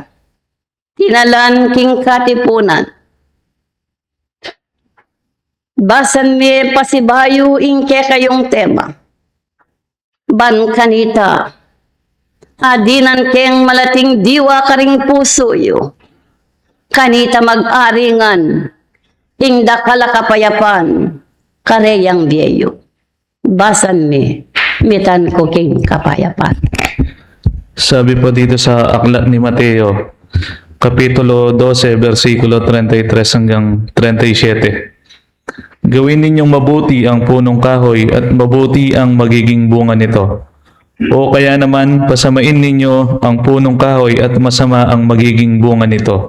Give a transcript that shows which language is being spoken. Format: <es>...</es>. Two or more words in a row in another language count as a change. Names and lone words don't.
<pam>Tinalan king katipunan. Basan mi pasibayo ing kekayong tema, ban kanita, adinan keng malating diwa karing puso yo, kanita mag-aringan, ingda kalakapayapan, kareyang biyeyo. Basan mi, mitan ko king kapayapan.</pam> <tl>Sabi po dito sa aklat ni Mateo, Kapitulo 12, versikulo 33 hanggang 37. Gawin ninyong mabuti ang punong kahoy at mabuti ang magiging bunga nito. O kaya naman, pasamain ninyo ang punong kahoy at masama ang magiging bunga nito.</tl>